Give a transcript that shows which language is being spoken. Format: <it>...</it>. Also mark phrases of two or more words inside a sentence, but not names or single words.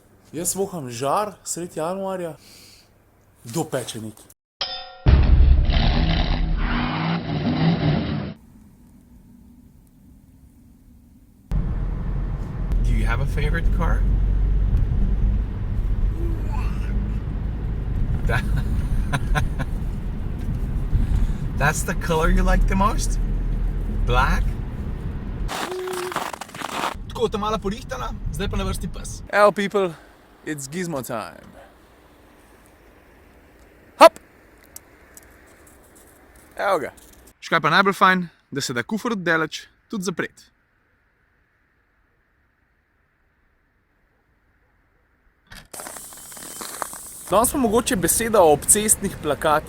<sl>Jaz voham žar sredi januarja, kdo peče neki.</sl> <en>Do you have a favorite car? That's the color you like the most? Black?</en> <sl>Tako, ta mala porihtana, zdaj pa na vrsti pes.</sl> <en>Evo people, it's gizmo time. Hop!</en> <sl>Evo ga. Škaj pa najbolj fajn, da se da kufer od daleč tudi zapret. Danes pa mogoče beseda o obcestnih plakatih.</sl>